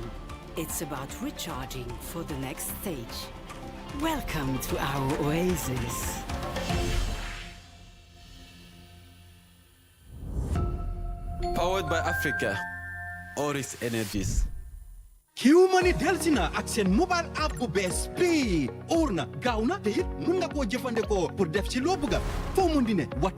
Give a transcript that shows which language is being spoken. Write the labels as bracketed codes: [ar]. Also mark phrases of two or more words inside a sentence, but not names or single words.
[en] It's about recharging for the next stage. Welcome to our oasis. Powered by Africa, Oris Energies. [wo] Q-Money Delsina ak seen mobile app bu bees bii óor na gaaw na te it mun nga koo jëfandikoo pour def ci loo bëgga foo mun di ne waxtu